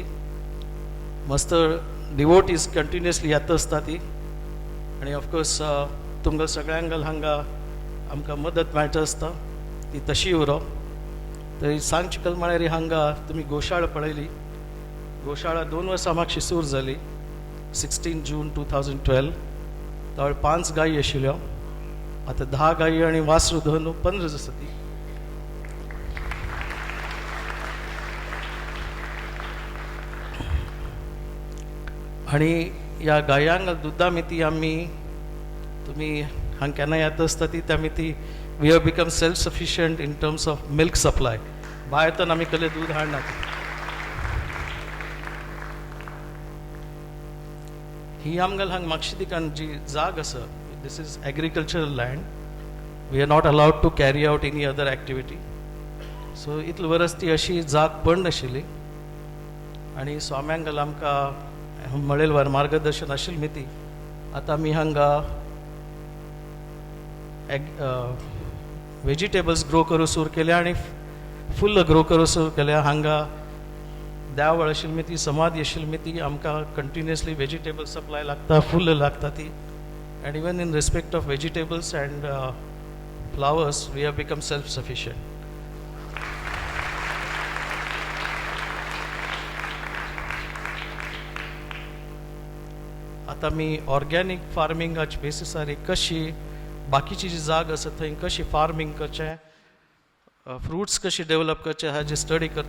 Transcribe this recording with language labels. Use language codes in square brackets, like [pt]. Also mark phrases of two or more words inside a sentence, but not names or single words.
[kok] मस्त [en] devotees continuously [kok] येता आसता ती आनी ऑफकोर्स तुमकां सगळ्यांक हांगा आमकां मदत मेळटा आसता ती तशी उरो तरी सांग चिकल म्हळ्यार हांगा तुमी गोशाळा पळयली गोशाळा 2 वर्सां मागशी सूर जाली 16 जून 2012 त्यावेळी 5 गायी आशिल्ल्यो आतां 10 गायी आनी वासरू धरून 15 आसा ती आनी ह्या गायांक दुधा मिती आमी तुमी हांगा केन्ना येता आसता ती त्या मिती [en] we have become self sufficient in terms of milk supply [kok] भायरतून आमी कसलें दूध हाडनात ही आमगेल हांगा म्हापशी दिकान जी जाग आसा [en] this is agricultural land we are not allowed to carry out any other activity [kok] सो इतले वर्स ती अशी जाग बंद आशिल्ली आनी स्वाम्यांगल आमकां मळेल वर मार्गदर्शन आशिल्ली मिती आतां आमी हांगा [en] vegetables grow [kok] करूं सुरू केल्या आनी फुल्ल ग्रो करूं सुरू केल्या हांगा देवाळ आशिल्ली मिती समाधी आशिल्ली मिती आमकां [en] continuously vegetable supply [kok] लागता फुल्ल लागता ती [en] and even in respect of vegetables and flowers we have become self sufficient [kok] आतां आमी ऑर्गेनीक फार्मिंगाच्या बेसिसार कशी बाकीची जी जाग आसा थंय कशी फार्मिंग करचें फ्रुट्स कशी डेवलप करचे हाजी स्टडी करता